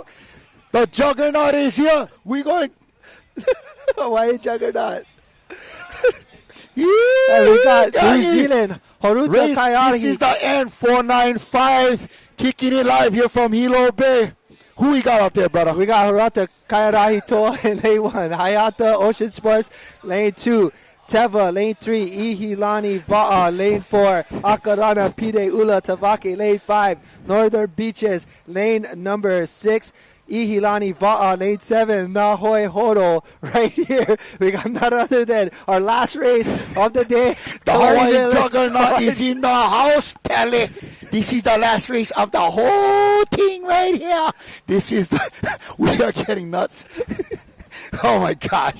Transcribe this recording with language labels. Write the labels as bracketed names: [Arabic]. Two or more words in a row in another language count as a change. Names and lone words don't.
[English] The juggernaut is here. We're going. Why juggernaut? Yeah, we got New Zealand. Horuta Kayari. This is the N495 kicking it live here from Hilo Bay. Who we got out there, brother? We got Horuta Kayarahi Toa in lane 1. Hayata Ocean Sports, lane 2. Teva, lane 3. Ihilani Va'a, lane 4. Akarana Pide Ula Tavake, lane 5. Northern Beaches, lane number 6. Ihilani Va'a, lane 7, Nahoe Horo, right here. We got none other than our last race of the day. The Hawaiian juggernaut is in the house, Pele. This is the last race of the whole thing right here. This is we are getting nuts. Oh, my gosh.